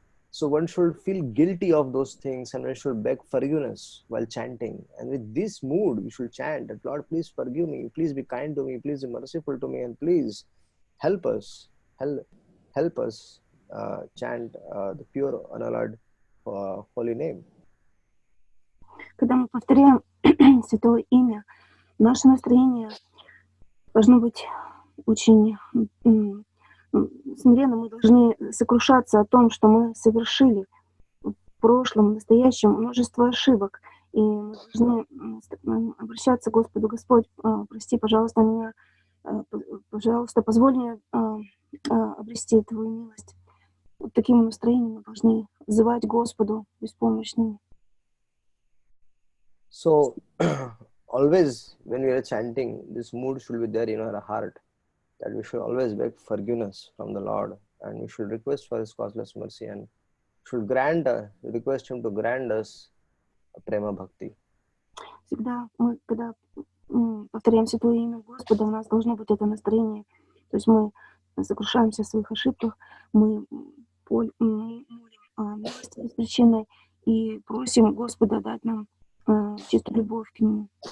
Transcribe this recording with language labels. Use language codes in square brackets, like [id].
[en] So one should feel guilty of those things, and one should beg forgiveness while chanting. And with this mood, we should chant that, Lord, please forgive me, please be kind to me, please be merciful to me, and please help us, help us chant the pure, unalloyed, holy name. [ru] Когда мы повторяем Святое Имя, наше настроение должно быть очень смиренно. Мы должны сокрушаться о том, что мы совершили в прошлом, в настоящем множество ошибок. И мы должны обращаться к Господу: Господь, прости, пожалуйста, меня, пожалуйста, позволь мне обрести Твою милость. Вот таким настроением мы должны взывать Господу беспомощными. [en] So always when we are chanting, this mood should be there in our heart, that we should always beg forgiveness from the Lord, and we should request for His causeless mercy, and should request Him to grant us prema bhakti. [ru] Всегда мы, когда повторяем Святое Имя Господа, у нас должно быть это настроение. То есть мы сокрушаемся в своих ошибках, мы молим о милости беспричинной и просим Господа дать нам чистую любовь к Нему.